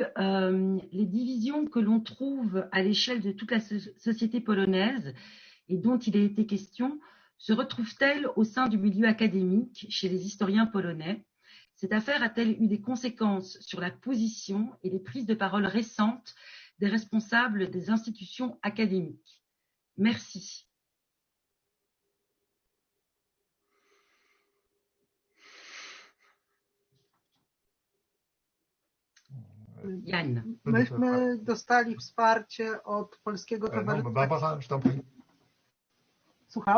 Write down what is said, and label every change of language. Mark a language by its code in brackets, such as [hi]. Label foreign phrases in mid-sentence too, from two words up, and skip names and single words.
[fr] Les divisions que l'on trouve à l'échelle de toute la société polonaise et dont il a été question se retrouvent-elles au sein du milieu académique chez les historiens polonais? Cette affaire a-t-elle eu des conséquences sur la position et les prises de parole récentes des responsables des institutions académiques? Merci. Jan. [pl] Myśmy dostali wsparcie od Polskiego Towarzystwa. Słucham?